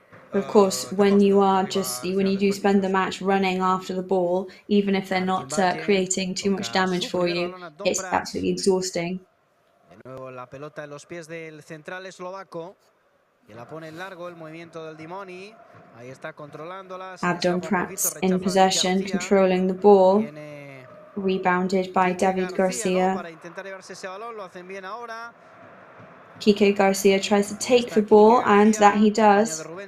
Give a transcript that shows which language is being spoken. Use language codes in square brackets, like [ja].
[en] Of course, when you do spend the match running after the ball, even if they're not creating too much damage for you, it's absolutely exhausting. [es] De nuevo la pelota en los pies del central eslovaco, que la pone en largo, el movimiento del Dimoni. Ahí está controlándola. [en] Abdon Prats in possession, controlling the ball. Rebounded by David Garcia. [es] Para intentar llevarse ese balón, lo hacen bien ahora. [en] Quique Garcia tries to take the ball, and that he does.